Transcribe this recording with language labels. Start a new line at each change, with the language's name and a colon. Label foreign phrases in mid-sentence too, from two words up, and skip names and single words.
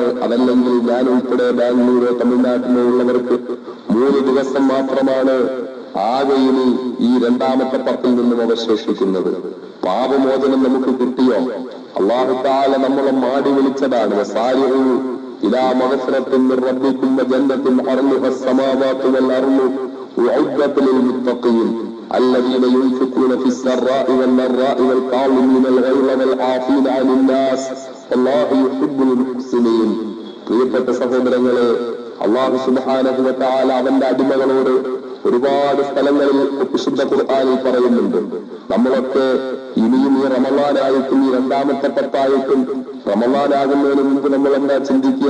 Malayalam: അതല്ലെങ്കിൽ ഞാൻ ഉൾപ്പെടെ ബാംഗ്ലൂരോ തമിഴ്നാട്ടിലോ ഉള്ളവർക്ക് 3 ദിവസം മാത്രമാണ് ആകെ ഇനി ഈ രണ്ടാമത്തെ പത്തിൽ നിന്നും അവശേഷിക്കുന്നത്. പാപമോചനം നമുക്ക് കിട്ടിയോ?
Arabic: الله تعالى
Malayalam: നമ്മളെ മാടി വിളിച്ചതാണ്.
Arabic: وسارعوا إلى مغفرة من ربكم وجنة عرضها السماوات والأرض أعدت للمتقين الذين ينفقون في السراء والضراء والكاظمين الغيظ والعافين عن الناس والله يحب المحسنين.
Malayalam: പ്രിയപ്പെട്ട സഹോദരങ്ങളെ,
Arabic: الله سبحانه وتعالى
Malayalam: അവന്റെ അടിമകളോട് ഒരുപാട് സ്ഥലങ്ങളിൽ വിശുദ്ധ ഖുർആനിൽ പറയുന്നുണ്ട്. നമ്മളൊക്കെ ഇനിയും ഈ റമളാനായിട്ടും ഈ രണ്ടാമത്തെ പത്തായിട്ടും റമളാനാകുന്നതിന് മുമ്പ് നമ്മൾ എന്താ ചിന്തിക്കുക?